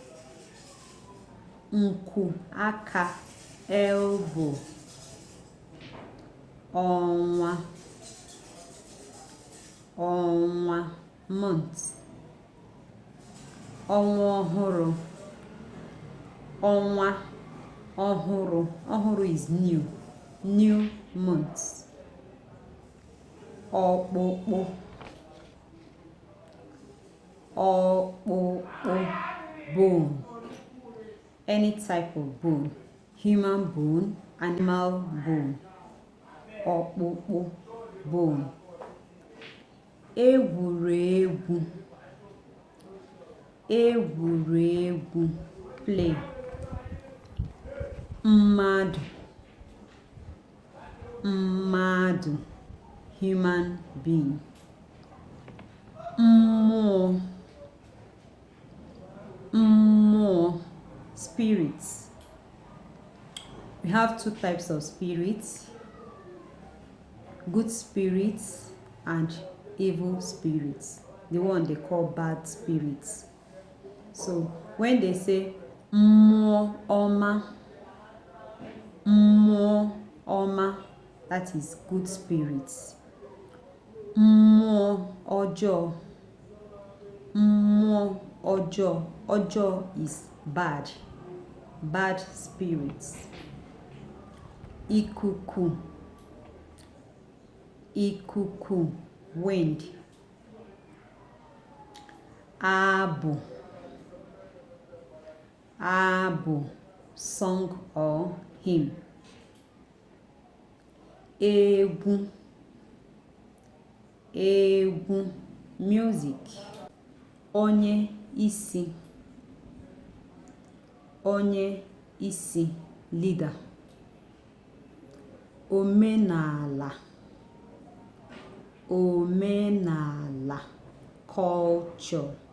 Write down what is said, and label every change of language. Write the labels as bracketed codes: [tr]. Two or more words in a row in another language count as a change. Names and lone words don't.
[ig] Nku aka. Elbow. Ọnwa. Ọnwa. Month. Ọnwa ọhụrụ. Ọnwa ọhụrụ. [en] Ọhụrụ is new. New month. [ig] Ọkpụkpụ. Ọkpụkpụ. [en] Bone. Any type of bone. Human bone, animal bone. [ig] Ọkpụkpụ. [en] Bone. Egwuregwu. [ig] Egwuregwu. Play. Mmadụ. Mmadụ. [en] Human being. [ig] Mmụọ. Mmụọ. [en] Spirits. We have two types of spirits: good spirits and evil spirits, the one they call bad spirits. So when they say [ig] mmụọ ọma, [en] that is good spirits. [ig] Mmụọ ọjọọ [en] is bad spirits. [ig] Ikuku, wind. [en] Abụ, song or hymn. [ig] Egwu, music. Onye isi, leader. Omenala, culture.